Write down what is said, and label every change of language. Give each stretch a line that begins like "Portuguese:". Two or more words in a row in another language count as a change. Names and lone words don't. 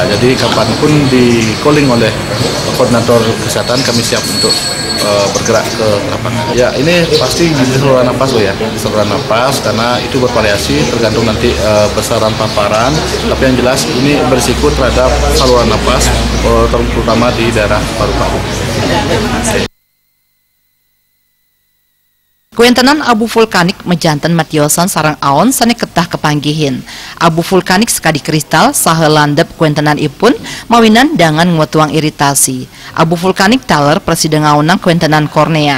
Indonesian: Jadi kapanpun di calling oleh koordinator kesehatan kami siap untuk bergerak ke lapangan. Ya, ini pasti di saluran napas ya, saluran napas karena itu bervariasi tergantung nanti besaran paparan. Tapi yang jelas ini berisiko terhadap saluran napas terutama di daerah paru-paru.
Balinese: Kuentenan abu vulkanik mejanten matiosan sarang aon sane ketah kepanggihin. Abu vulkanik sekadi kristal saha landep kuentenan ipun mawinan dangan ngwetuang iritasi. Abu vulkanik taler presiden ngaunang kuentenan kornea.